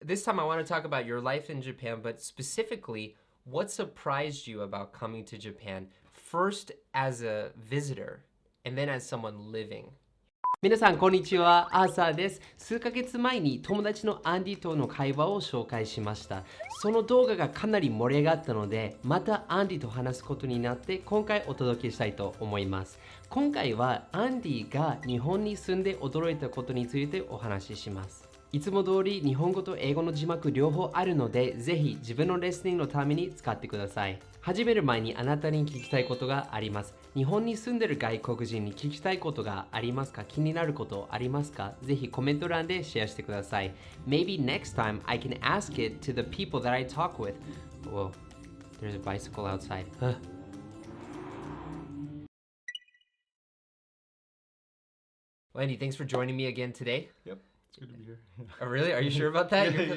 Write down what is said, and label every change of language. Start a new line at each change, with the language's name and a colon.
English: This time I want to talk about your life in Japan, but specifically, what surprised you about coming to Japan, first as a visitor, and then as someone living?
Japanese: 皆さんこんにちは、アーサーです。数ヶ月前に友達のアンディとの会話を紹介しました。その動画がかなり盛り上がったので、またアンディと話すことになって今回お届けしたいと思います。今回はアンディが日本に住んで驚いたことについてお話しします。いつも通り日本語と英語の字幕両方あるので、ぜひ自分のレスニングのために使ってください。始める前にあなたに聞きたいことがあります。日本に住んでる外国人に聞きたいことがありますか？気になることありますか？ぜひコメント欄でシェアしてください。
English: Maybe next time I can ask it to the people that I talk with. Whoa, there's a bicycle outside. Well, Andy, thanks for joining me again today. Yep. It's good to be here. Oh, really? Are you sure about that?